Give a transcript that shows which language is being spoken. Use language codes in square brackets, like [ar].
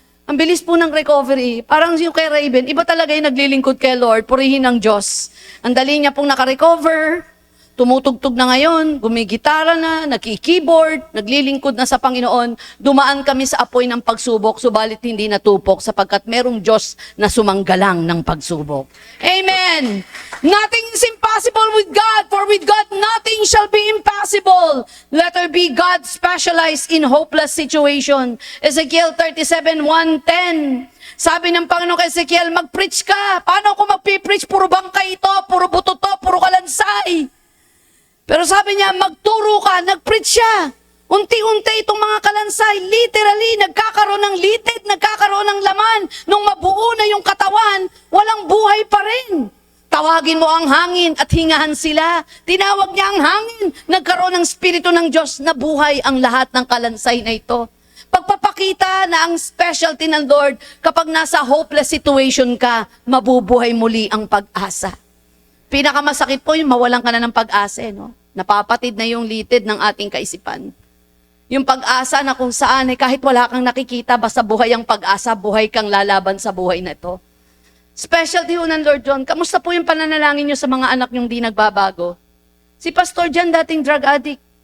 [tl] Ang bilis po ng recovery. Parang yung kay Raven, iba talaga yung naglilingkod kay Lord, purihin ng Diyos. Ang dali niya pong nakarecover, tumutugtog na ngayon, gumigitara na, nagki-keyboard, naglilingkod na sa Panginoon. Dumaan kami sa apoy ng pagsubok, subalit hindi natupok sapagkat merong Diyos na sumanggalang ng pagsubok. Amen! [en] Nothing is impossible with God, for with God nothing shall be impossible. Let her be God specialized in hopeless situation. Ezekiel 37:1-10. [tl] Sabi ng Panginoon kay Ezekiel, mag-preach ka. Paano ako mag-preach? Puro bangkay ito, puro buto to, puro kalansay. Pero sabi niya, magturo ka, nag-preach siya. Unti-unti itong mga kalansay, literally, nagkakaroon ng litid, nagkakaroon ng laman. Nung mabuo na yung katawan, walang buhay pa rin. Tawagin mo ang hangin at hingahan sila. Tinawag niya ang hangin, nagkaroon ng Espiritu ng Diyos na buhay ang lahat ng kalansay na ito. Pagpapakita na ang specialty ng Lord, kapag nasa hopeless situation ka, mabubuhay muli ang pag-asa. Pinakamasakit po yung mawalan ka na ng pag-asa, no? Napapatid na yung litid ng ating kaisipan. Yung pag-asa na kung saan, kahit wala kang nakikita, basta buhay ang pag-asa, buhay kang lalaban sa buhay na ito. Specialty ho ng Lord John, kamusta po yung pananalangin nyo sa mga anak nyong di nagbabago? Si Pastor John, dating drug addict.